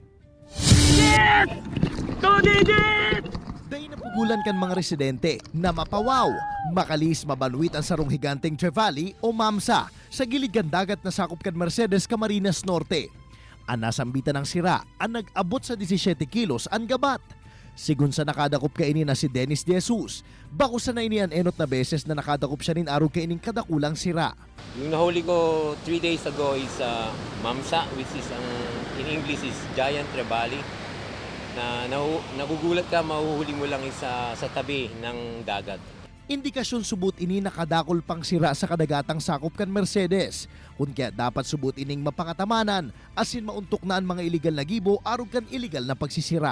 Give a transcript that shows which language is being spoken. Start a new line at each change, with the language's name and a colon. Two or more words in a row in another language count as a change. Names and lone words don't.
Bikol: Day napugulan kan mga residente na mapawaw, makalis mabanwit ang sarong higanteng Trevally o MAMSA sa gilid kan dagat na sakop kan Mercedes, Camarines Norte. Ang nasambitan ng sira ang nag-abot sa 17 kilos ang gabat. Sigun sa nakadakop kainin na si Dennis De Jesus, bako sa nainian enot na beses na nakadakop siya nin araw kainin kadakulang sira.
Filipino: Yung nahuli ko
English: 3 days ago is MAMSA, which is in English is Giant Trevally.
Filipino: Na nagugulat ka, mahuhuli mo lang sa tabi ng dagat.
Bikol: Indikasyon subot ini nakadakol pang sira sa kadagatang sakop kan Mercedes. Kung kaya dapat subot ining mapakatamanan, asin mauntok na ang mga iligal na gibo arog kan iligal na pagsisira.